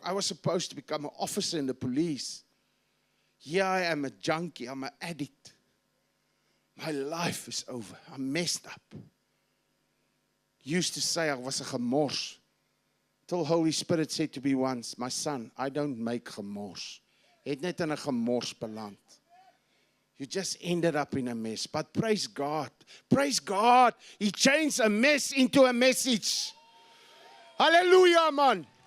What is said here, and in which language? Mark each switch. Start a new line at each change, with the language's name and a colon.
English: I was supposed to become an officer in the police. Here I am a junkie. I'm an addict. My life is over. I'm messed up. Used to say I was a gemors. Till Holy Spirit said to me once, my son, I don't make gemors.
Afrikaans: Het net in 'n gemors beland.
English: You just ended up in a mess. But praise God. Praise God. He changed a mess into a message. Hallelujah, man.